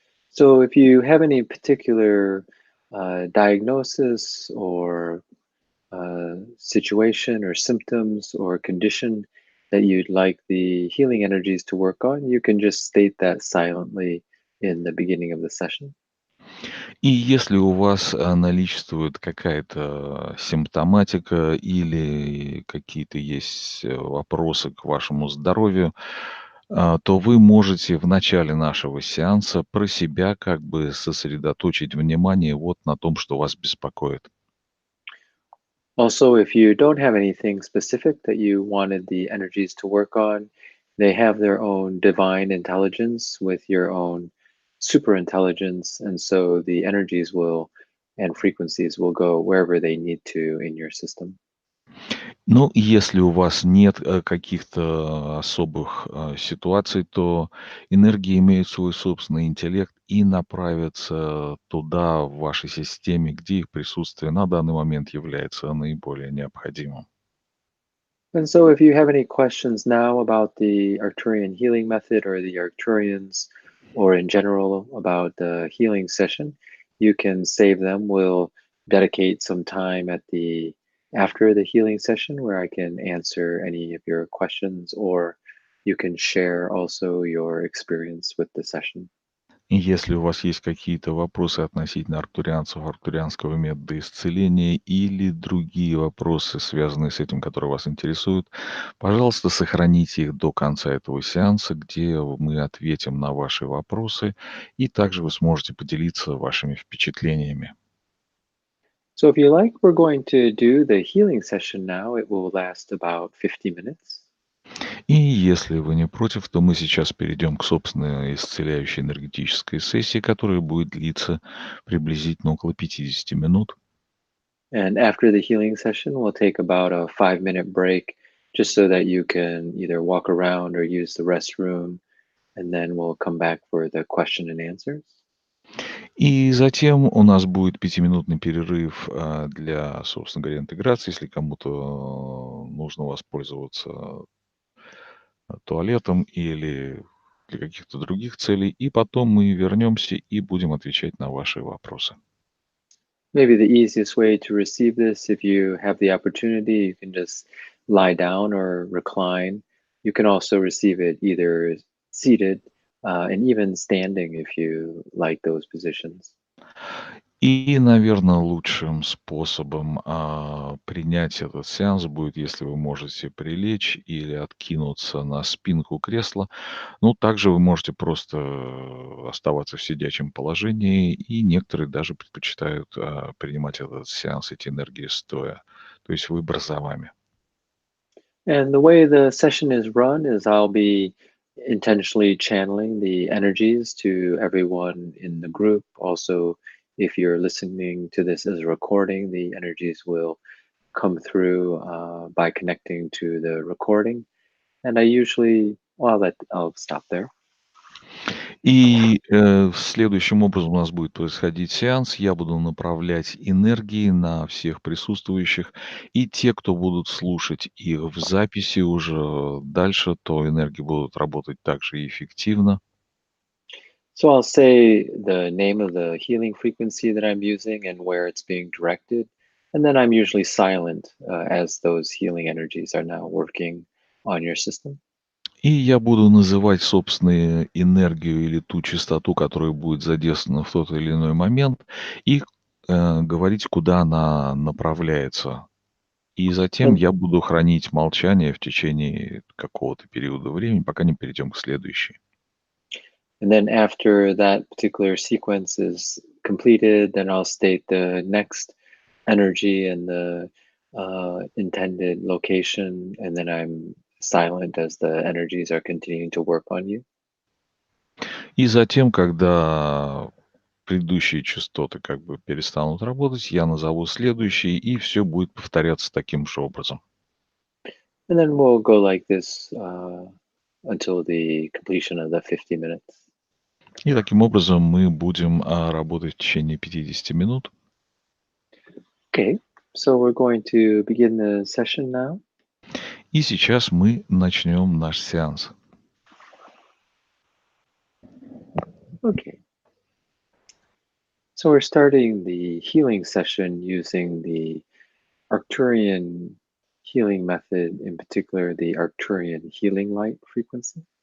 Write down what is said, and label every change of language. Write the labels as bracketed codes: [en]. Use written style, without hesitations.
[en] So if you have any particular diagnosis or situation or symptoms or condition that you'd like the healing energies to work on, you can just state that silently in the beginning of the session. [ru] И если у вас наличествует какая-то симптоматика или какие-то есть вопросы к вашему здоровью, то вы можете в начале нашего сеанса про себя как бы сосредоточить внимание вот на том, что вас беспокоит. [en] Also, if you don't have anything specific that you wanted the energies to work on, they have their own divine intelligence with your own super intelligence. And so the energies will and frequencies will go wherever they need to in your system. [ru] Ну, если у вас нет каких-то особых ситуаций, то энергии имеют свой собственный интеллект и направятся туда, в вашей системе, где их присутствие на данный момент является наиболее необходимым. [en] And so, if you have any questions now about the Arcturian healing method or the Arcturians, or in general about the healing session, you can save them. We'll dedicate some time at the after the healing session where I can answer any of your questions, or you can share also your experience with the session. [ru] И если у вас есть какие-то вопросы относительно арктурианцев, арктурианского метода исцеления или другие вопросы, связанные с этим, которые вас интересуют, пожалуйста, сохраните их до конца этого сеанса, где мы ответим на ваши вопросы, и также вы сможете поделиться вашими впечатлениями. [en] So, if you like, we're going to do the healing session now. It will last about 50 minutes. [ru] И если вы не против, то мы сейчас перейдем к собственной исцеляющей энергетической сессии, которая будет длиться приблизительно около 50 минут. [en] And after the healing session, we'll take about a 5-minute break just so that you can either walk around or use the restroom. And then we'll come back for the question and answers. [ru] И затем у нас будет пятиминутный перерыв для, собственно говоря, интеграции, если кому-то нужно воспользоваться туалетом или для каких-то других целей. И потом мы вернемся и будем отвечать на ваши вопросы. [en] Maybe the easiest way to receive this, if you have the opportunity, you can just lie down or recline. You can also receive it either seated and even standing if you like those positions. [ru] И, наверное, лучшим способом принять этот сеанс будет, если вы можете прилечь или откинуться на спинку кресла. Ну, также вы можете просто оставаться в сидячем положении, и некоторые даже предпочитают принимать этот сеанс, эти энергии стоя. То есть выбор за вами. [en] And the way the session is run is I'll be intentionally channeling the energies to everyone in the group. Also, if you're listening to this as a recording, the energies will come through by connecting to the recording. And I usually, well, I'll stop there. [ru] И следующим образом у нас будет происходить сеанс. Я буду направлять энергии на всех присутствующих. И те, кто будут слушать их в записи уже дальше, то энергии будут работать также эффективно. [en] So I'll say the name of the healing frequency that I'm using and where it's being directed. And then I'm usually silent as those healing energies are now working on your system. [ru] И я буду называть, собственно, энергию или ту частоту, которая будет задействована в тот или иной момент, и говорить, куда она направляется. И затем [en] And, [ru] я буду хранить молчание в течение какого-то периода времени, пока не перейдем к следующей. [en] and then after that particular sequence is completed, then I'll state the next energy and the intended location. And then I'm silent as the energies are continuing to work on you. [ru] И затем, когда предыдущие частоты как бы перестанут работать, я назову следующие, и все будет повторяться таким же образом. [en] And then we'll go like this until the completion of the 50 minutes. [ru] И таким образом мы будем работать в течение 50 минут. [en] Okay, so we're going to begin the session now. [ru] И сейчас мы начнем наш сеанс. [en] Okay, so we're starting the healing session using the Arcturian healing method, in particular the Arcturian Healing Light frequency.